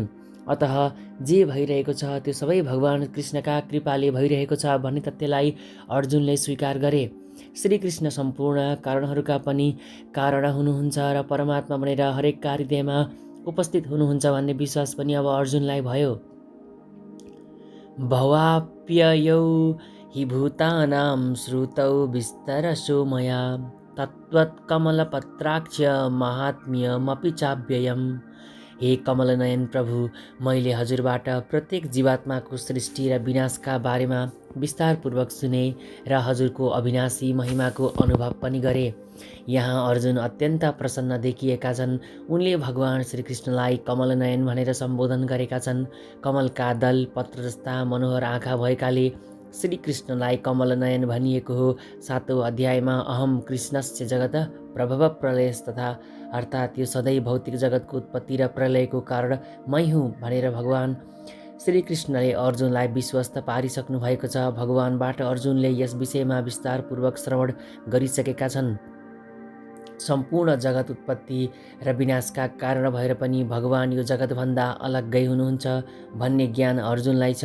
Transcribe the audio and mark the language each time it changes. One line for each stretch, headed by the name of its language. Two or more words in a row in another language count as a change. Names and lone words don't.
Nepali: अतः जे भइरहेको छ त्यो सबै भगवान कृष्णका कृपाले भइरहेको छ भन्ने तथ्यलाई अर्जुनले स्वीकार गरे। श्रीकृष्ण सम्पूर्ण कारणहरूका पनि कारण हुनुहुन्छ र परमात्मा बनेर हरेक कार्यमा उपस्थित हुनुहुन्छ भन्ने विश्वास पनि अब अर्जुनलाई भयो।
Sanskrit: भवाप्ययौ हि भूतानां श्रुतौ विस्तरशो मया तत्त्वत्कमलपत्राक्ष माहात्म्यमपि चाव्ययम्।
Nepali: हे कमलनयन प्रभु, मैले हजुरबाट प्रत्येक जीवात्माको सृष्टि र विनाशका बारेमा विस्तारपूर्वक सुने र हजुरको अविनाशी महिमाको अनुभव पनि गरे। यहाँ अर्जुन अत्यन्त प्रसन्न देखिएका छन्। उनले भगवान श्रीकृष्णलाई कमलनयन भनेर सम्बोधन गरेका छन्। कमलका दल पत्र जस्ता मनोहर आँखा भएकाले श्रीकृष्णलाई कमलनयन भनिएको हो। 7औं अध्यायमा
Sanskrit: अहम कृष्णस्य जगत प्रभव प्रलयस तथा
Nepali: अर्थात् यो सधैँ भौतिक जगतको उत्पत्ति र प्रलयको कारण मै हुँ भनेर भगवान श्रीकृष्णले अर्जुनलाई विश्वस्त पारिसक्नु भएको छ। भगवानबाट अर्जुनले यस विषयमा विस्तारपूर्वक श्रवण गरिसकेका छन्। सम्पूर्ण जगत उत्पत्ति र विनाशका कारण भएर पनि भगवान यो जगतभन्दा अलग्गै हुनुहुन्छ भन्ने ज्ञान अर्जुनलाई छ।